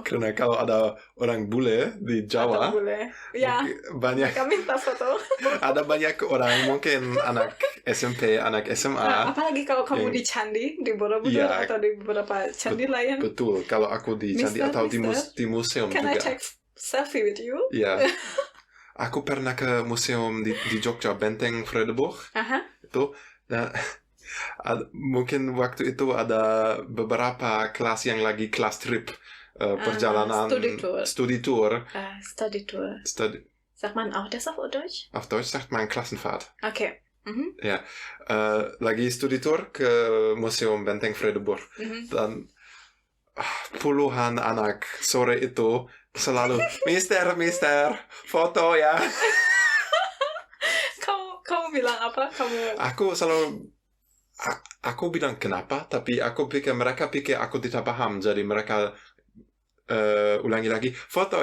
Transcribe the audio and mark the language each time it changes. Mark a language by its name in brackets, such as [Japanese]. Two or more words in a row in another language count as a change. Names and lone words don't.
[Indonesian] Karena kalau ada orang bule di Jawa, banyak mereka minta foto. Ada banyak orang, mungkin anak SMP, anak SMA. Apalagi kalau kamu di candi, di Borobudur atau di beberapa candi lain. Betul, kalau aku di candi atau di museum Can juga. [English] I take selfie with you? [Indonesian] Iya. Aku pernah ke museum di Jogja, Benteng Vredeburg. itu. Nah, mungkin waktu itu ada beberapa kelas yang lagi kelas trip, perjalanan [English] Study Tour. [German] Sagt man auch das auf Deutsch? Auf Deutsch sagt man Klassenfahrt. Okay. Ja, [Indonesian] lagi studi tour ke Museum Benteng Vredeburg. Dan puluhan anak sore itu selalu, Mister, foto ya. Kamu bilang apa? Aku bilang kenapa, tapi mereka pikir aku tidak paham, jadi mereka ulangi lagi, foto.